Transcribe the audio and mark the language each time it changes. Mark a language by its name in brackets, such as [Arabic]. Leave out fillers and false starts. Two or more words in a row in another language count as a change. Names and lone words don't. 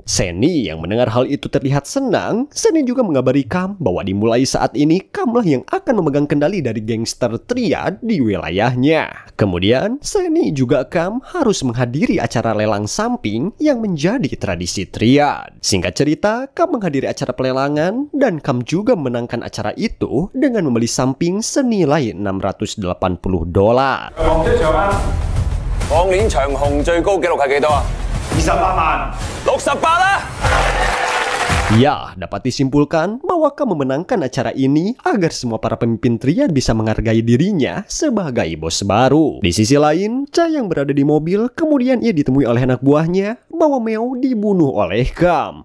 [Indonesian] Seni yang mendengar hal itu terlihat senang. Seni juga mengabari Kam bahwa dimulai saat ini Kamlah yang akan memegang kendali dari gangster Triad di wilayahnya. Kemudian Seni juga Kam harus menghadiri acara lelang samping yang menjadi tradisi Triad. Singkat cerita, Kam menghadiri acara pelelangan dan Kam juga memenangkan acara itu dengan membeli samping senilai $680. [Cantonese] 往年長虹最高紀錄係幾多啊？28萬，68啦！ [Indonesian] Ya, dapat disimpulkan bahwa Kam memenangkan acara ini agar semua para pemimpin Triad bisa menghargai dirinya sebagai bos baru. Di sisi lain, Chai yang berada di mobil, kemudian ia ditemui oleh anak buahnya bahwa Meo dibunuh oleh Kam.